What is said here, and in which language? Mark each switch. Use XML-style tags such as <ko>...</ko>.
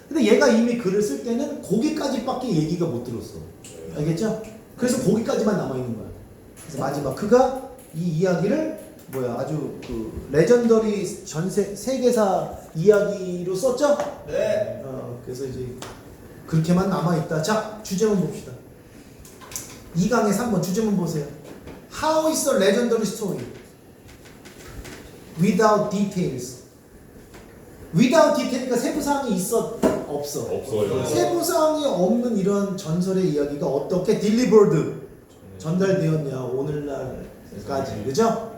<ko>근데 얘가 이미 글을 쓸 때는 거기까지밖에 얘기가 못 들었어. 알겠죠? 그래서 거기까지만 남아 있는 거야. 그래서 마지막 그가 이 이야기를 아주 그 레전더리 세계사 이야기로 썼죠? 네. 그래서 이제 그렇게만 남아 있다. 자, 주제문 봅시다. 2강의 3번 주제문 보세요.</ko> <en>How is a legendary story without details?</en> <ko>without detail이니까 세부사항이 있어? 없어? 없어요. 세부사항이 없는 이런 전설의 이야기가 어떻게 delivered 전달되었냐 오늘날까지. 그죠?</ko>